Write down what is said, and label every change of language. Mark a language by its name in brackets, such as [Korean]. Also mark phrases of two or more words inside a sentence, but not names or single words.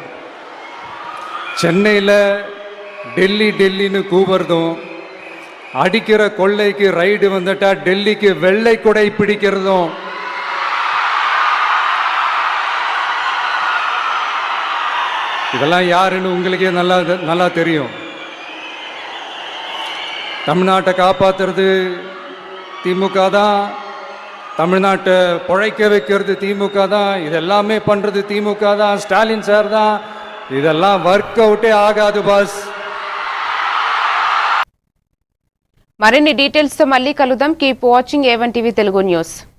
[Tamil] சென்னையில் டெல்லின்னு கூவுறதும், அடிக்கிற கொள்ளைக்கு ரைடு வந்துட்டா டெல்லிக்கு வெள்ளை கொடை பிடிக்கிறதும், இதெல்லாம் யாருன்னு உங்களுக்கே நல்லா தெரியும். தமிழ்நாட்டை காப்பாற்றுறது திமுக தான், தமிழ்நாட்டை பிழைக்க வைக்கிறது திமுக தான், இதெல்லாமே பண்ணுறது திமுக தான், ஸ்டாலின் சார் தான். இதெல்லாம் [English] work out [Tamil] ஆகாது பாஸ். [Telugu] మరిన్ని డీటెయిల్స్తో మళ్ళీ కలుద్దాం. [English] keep watching A1 TV తెలుగు న్యూస్.